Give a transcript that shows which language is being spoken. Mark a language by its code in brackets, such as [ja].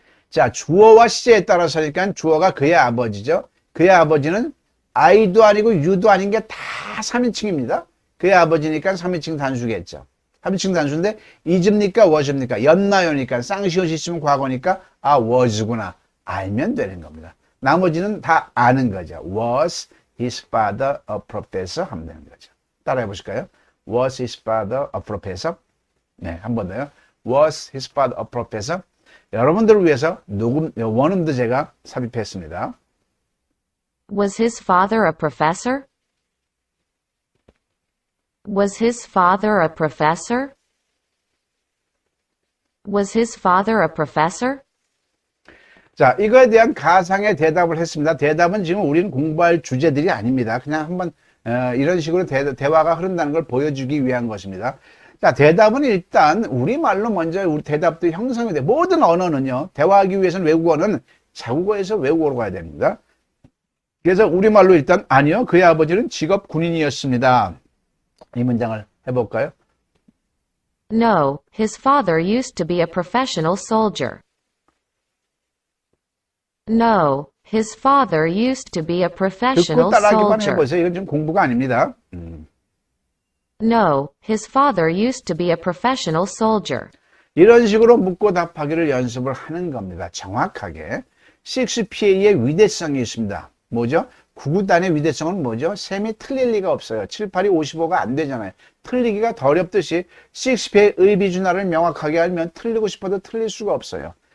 [ko] 자, 주어와 시제에 따라서니까 주어가 그의 아버지죠. 그의 아버지는 I도 아니고 U도 아닌 게 다 3인칭입니다. 그의 아버지니까 3인칭 단수겠죠. 3인칭 단수인데 is입니까? was입니까? 였나요니까 쌍시옷이 있으면 과거니까 was구나. 알면 되는 겁니다. 나머지는 다 아는 거죠. [en] Was his father a professor? [ko] 하면 되는 거죠. 따라해 보실까요? [en] Was his father a professor? [ko] 네, 한 번 더요. [en] Was his father a professor? [ko] 여러분들을 위해서 원음도 제가 삽입했습니다. [en] Was his father a professor? Was his father a professor? Was his father a professor? [ko] 자, 이거에 대한 가상의 대답을 했습니다. 대답은 지금 우리는 공부할 주제들이 아닙니다. 그냥 한번 이런 식으로 대화가 흐른다는 걸 보여주기 위한 것입니다. 자, 대답은 일단 우리말로 먼저 우리 대답도 형성이 돼. 모든 언어는요, 대화하기 위해서는 외국어는 자국어에서 외국어로 가야 됩니다. 그래서 우리말로 일단 아니요, 그의 아버지는 직업 군인이었습니다. 이 문장을 해볼까요? [en] No, his father used to be a professional soldier. No, his father used to be a [ko] 듣고 [en] professional [ko] 따라하기만 [en] soldier. [ko] 해보세요. 이건 좀 공부가 아닙니다. [en] No, his father used to be a professional soldier. [ko] 이런 식으로 묻고 답하기를 연습을 하는 겁니다. 정확하게. CXPA의 위대성이 있습니다. 뭐죠? 구구단의 위대성은 뭐죠? 셈이 틀릴 리가 없어요. 7, 8이 55가 안 되잖아요. 틀리기가 더 어렵듯이 CXPA의 의비준하를 명확하게 알면 틀리고 싶어도 틀릴 수가 없어요.